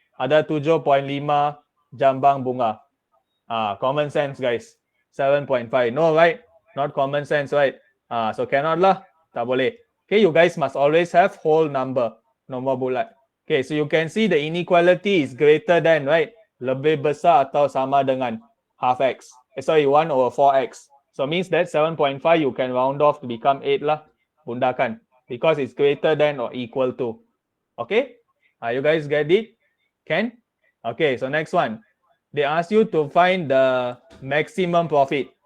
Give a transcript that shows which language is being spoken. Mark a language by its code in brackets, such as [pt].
[ms] Ada 7.5 jambang bunga. [en] Common sense, guys. 7.5. No, right? Not common sense, right? So cannot lah. [ms] Tak boleh. [en] Okay, you guys must always have whole number. [ms] Nombor bulat. [en] Okay, so you can see the inequality is greater than, right? [ms] Lebih besar atau sama dengan half x. [en] Sorry, 1 over 4x. So means that 7.5 you can round off to become 8 lah. Bundakan. Because it's greater than or equal to. Okay? You guys get it? Can? Okay, so next one. They ask you to find the maximum profit.